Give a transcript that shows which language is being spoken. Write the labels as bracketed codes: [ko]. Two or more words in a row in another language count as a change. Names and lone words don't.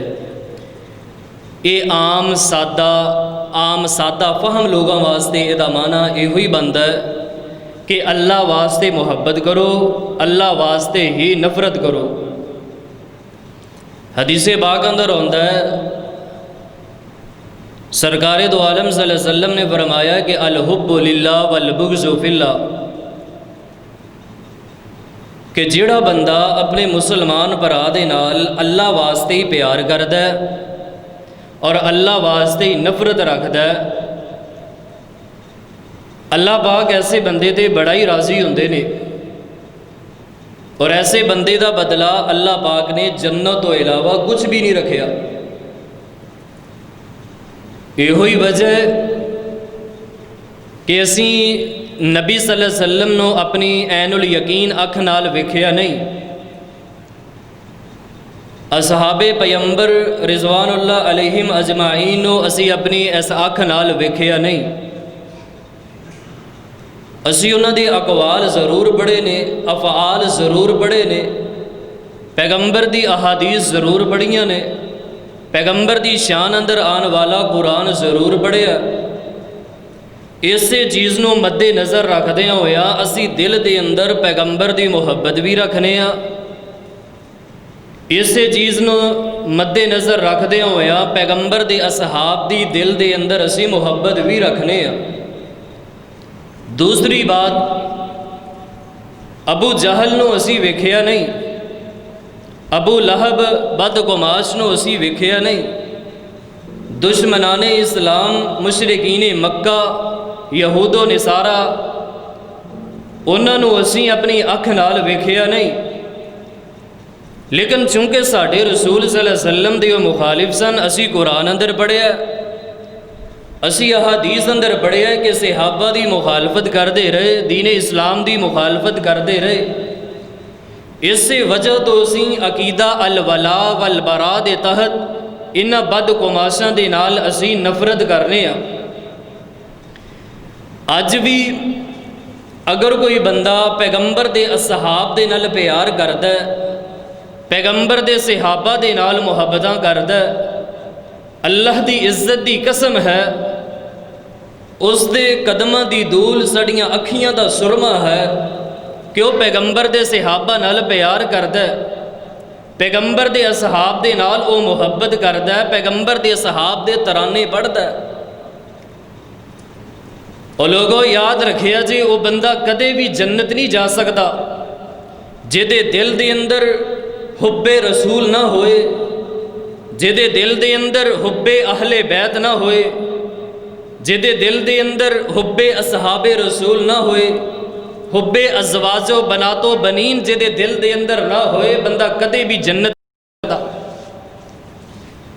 [ur] یہ عام سادہ فہم لوگوں واسطے یہ معنی یہ بنتا ہے کہ اللہ واسطے محبت کرو، اللہ واسطے ہی نفرت کرو۔ حدیث پاک اندر ہوتا ہے، سرکار دو عالم [ar] صلی اللہ علیہ وسلم [ur] نے فرمایا کہ [ar] الحب للہ والبغض فی اللہ، [pa] کہ جیڑا بندہ اپنے مسلمان بھرا دے نال اللہ واسطے ہی پیار کردا ہے اور اللہ واسطے ہی نفرت رکھدا ہے، اللہ پاک ایسے بندے تے بڑا ہی راضی ہوندے نے، اور ایسے بندے دا بدلہ اللہ پاک نے جنت تو علاوہ کچھ بھی نہیں رکھیا۔ یہ وجہ ہے کہ اسی نبی [ar] صلی اللہ علیہ وسلم [pa] نو اپنی عین الیقین اکھ نال ویکھیا نہیں، اصحاب پیغمبر [ar] رضوان اللہ علیہم اجمعین [pa] نو اسی اپنی اس اکھ نال ویکھیا نہیں، اسی انہاں دی اقوال ضرور پڑھے نے، افعال ضرور پڑھے نے، پیغمبر دی احادیث ضرور پڑھیاں نے، پیغمبر دی شان اندر آن والا قرآن ضرور پڑھیا، اسے چیز نو مد نظر رکھدے ہویا اسی دل دے اندر پیغمبر دی محبت بھی رکھنے ہاں، اسے چیز نو مد نظر رکھدے ہویا پیغمبر دے اصحاب دی دل دے اندر اسی محبت بھی رکھنے ہاں۔ دوسری بات، ابو جہل نو اسی ویکھیا نہیں، ابو لہب بدگماش نو اسی ویکھیا نہیں، دشمنان اسلام مشرکین مکہ یہود و نصارہ انہاں نو اسی اپنی اکھ نال ویکھیا نہیں، لیکن چونکہ ساڈے رسول [ar] صلی اللہ علیہ وسلم [pa] دے مخالف سن، اسی قرآن اندر پڑھیا، اسی احادیث اندر پڑھیا کہ صحابہ دی مخالفت کردے رہے، دین اسلام دی مخالفت کردے رہے، اس سے وجہ تو اسی عقیدہ [ar] الولا والبراء [pa] دے تحت انہاں بدگماشاں دے نال اسی نفرت کرنے ہاں۔ اج بھی اگر کوئی بندہ پیغمبر دے اصحاب دے نال پیار کردا ہے، پیغمبر دے صحابہ دے نال محبتاں کردا ہے، اللہ دی عزت دی قسم ہے اس دے قدماں دی دول سڑیاں اکھیاں دا سرما ہے کہ وہ پیغمبر دے صحابہ نال پیار کردا ہے، پیغمبر دے اصحاب دے نال وہ محبت کردا ہے، پیغمبر دے اصحاب دے ترانے پڑھدا ہے۔ اور لوگوں یاد رکھیا جی، وہ بندہ کدے بھی جنت نہیں جا سکتا جدے دل دے اندر حب رسول نہ ہوئے، جدے دل دے اندر حب اہل بیت نہ ہوئے، جدے دل دے اندر حب اصحاب رسول نہ ہوئے، حب ازواج و بنات و بنین جدے دل دے اندر نہ ہوئے، بندہ کدے بھی جنت نہیں جا سکتا۔